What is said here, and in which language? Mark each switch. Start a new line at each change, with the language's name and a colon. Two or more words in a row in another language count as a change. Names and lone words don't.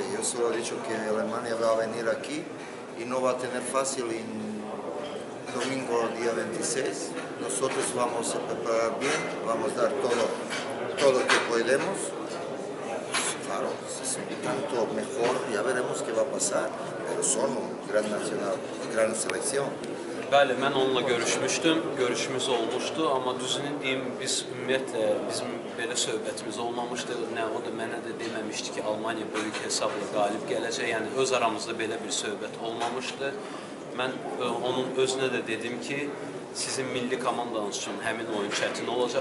Spanish: Yo solo he dicho que Alemania va a venir aquí y no va a tener fácil en domingo día 26. Nosotros vamos a preparar bien, vamos a dar todo lo que podemos. Claro, si es un tanto mejor, ya veremos qué va a pasar. Pero son un gran nacional, gran selección.
Azerbaijani: Bəli, mən onunla görüşmüşdüm, görüşümüz olmuşdu, amma düzünü deyim, biz ümumiyyətlə bizim belə söhbətimiz olmamışdı. Nə o da mənə də deməmişdi ki, Almaniya böyük hesabla qalib gələcək. Yəni öz aramızda belə bir söhbət olmamışdı. Mən onun özünə də dedim ki, sizin milli komandanız üçün həmin oyun çətin olacaq.